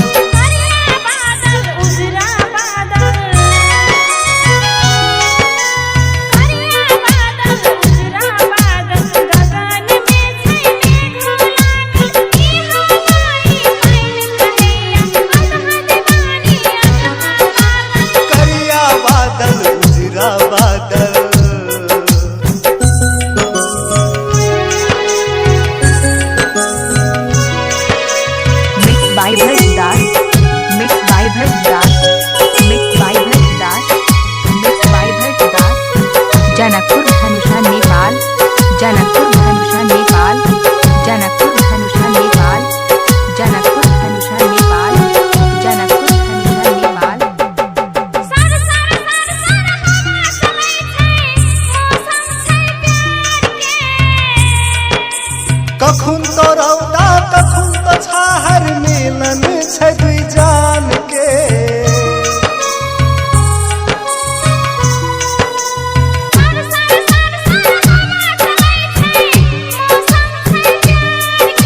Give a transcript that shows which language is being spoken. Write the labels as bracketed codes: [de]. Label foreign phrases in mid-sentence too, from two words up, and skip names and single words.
[mai] करिया बादल उजरा बादल, करिया बादल उजरा बादल, गगन में छै मेघ लागल, ई हवाई पानि कहैया अधहा दीवानी अधहा पागल। करिया बादल उजरा बादल। [en] Mixed by Bharat Das, mixed by Bharat Das, mixed by Bharat Das, [mai] जनकपुर धनुषा नेपाल, जनकपुर धनुषा नेपाल, जनकपुर धनुषा नेपाल, जनकपुर धनुषा नेपाल, जनकपुर धनुषा नेपाल। सर सर सर सर हवा चलै छै, मौसम छै प्यार के। कखुन तो रौदा कखुन तो छाहर, मिलन छै दुई जान के। सर सर सर सर हवा चलै छै, मौसम छै प्यार के।